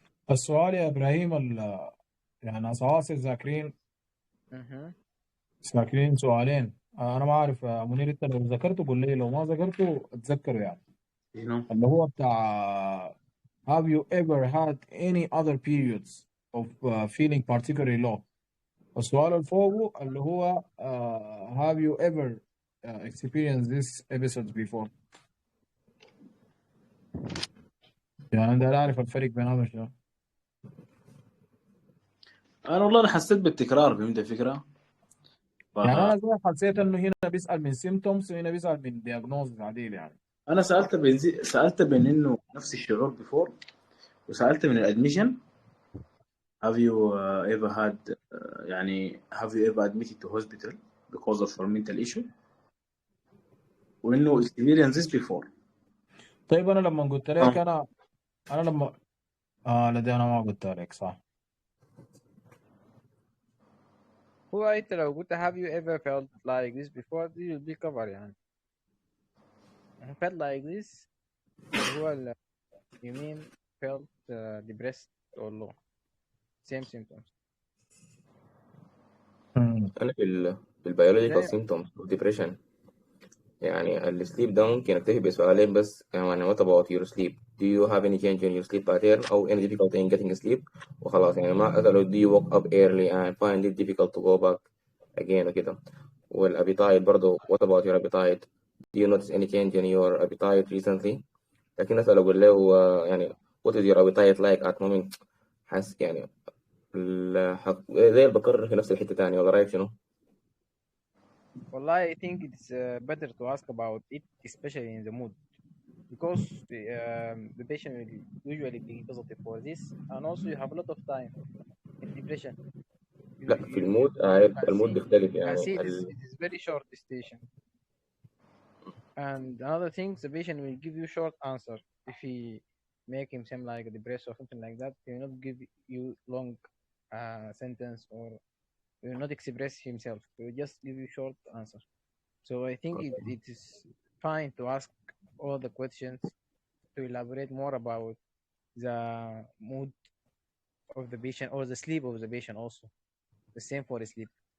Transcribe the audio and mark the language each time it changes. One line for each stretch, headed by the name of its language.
Arabic: السؤال يا ابراهيم يعني اساسي ذاكرين سؤالين. انا ما اعرف منير، انت لو ذكرته قول لي، لو ما ذكرته اتذكره يعني. اللي هو بتاع
English: have you ever had any other periods of feeling particularly low.
Arabic: السؤال اللي فوقه اللي هو
English: have you ever experienced this episode before.
Arabic: يعني انا اعرف الفرق بين هذا شنو. انا والله انا حسيت بالتكرار، فهمت الفكره؟ يعني انا زي حسيت انه هنا بيسال من symptoms وهنا بيسال من diagnosis عديل. يعني انا سالت بين انه نفس الشعور بيفور، وسالت من الادميشن
English: have you ever had يعني have you ever admitted to hospital because of mental issue، وانه experience this before.
Arabic: طيب انا لما قلت لك انا لما لدي انا ما قلت لك صح. هو انت لو قلت
English: have you ever felt like this before دي will be cover يعني. felt like this هو you mean felt depressed or low, same symptoms.
Arabic: أنا في البيولوجيكال
English: symptoms of depression
Arabic: يعني السليب ده ممكن أكتفي بسؤالين بس.
English: يعني what about your sleep? Do you have any change in your sleep pattern أو any difficulty in getting sleep؟
Arabic: وخلاص يعني ما أسأله
English: do you wake up early and find it difficult to go back again وكده.
Arabic: والابيتايت برضه
English: what about your appetite? Do you notice any change in your appetite recently؟
Arabic: لكن أسأله أقول له يعني
English: what is your appetite like at moment؟
Arabic: حاسس يعني زي اللي بكرر في نفس الحتة تاني، ولا رأيك شنو؟
English: والله I think it's better to ask about it, especially in the mood, because the patient will usually be positive for this, and also you have a lot of time in depression.
Arabic: لا في المود المود بيختلف يعني.
English: it is very short station. And another thing, the patient will give you short answer. If he make him seem like depressed or something like that, he will not give you long sentence, or he will not express himself. He will just give you short answer. So I think it is fine to ask all the questions to elaborate more about the mood of the patient or the sleep of the patient also. The same for sleep.